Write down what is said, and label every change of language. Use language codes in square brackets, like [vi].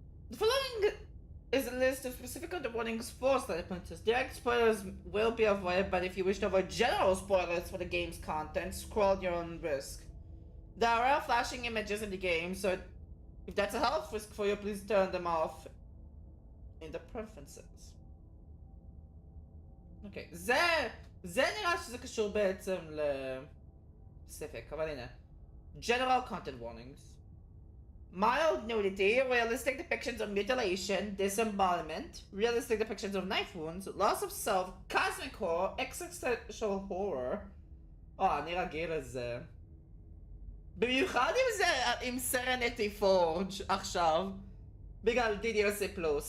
[en] The following is a list of specific content warnings for Slay the Princess. Direct spoilers will be avoided, but if you wish to avoid general spoilers for the game's content, scroll at your own risk. There are flashing images in the game, so if that's a health risk for you, please turn them off in the preferences. [he] אוקיי, זה נראה שזה קשור בעצם לספק, אבל הנה. [en] General Content Warnings. mild nudity, realistic depictions of mutilation, disembodiment, realistic depictions of knife wounds, loss of self, cosmic horror, existential horror. [he] אני רגיל לזה. במיוחד אם זה עם סרניטי פורג' עכשיו, בגלל DDLC+.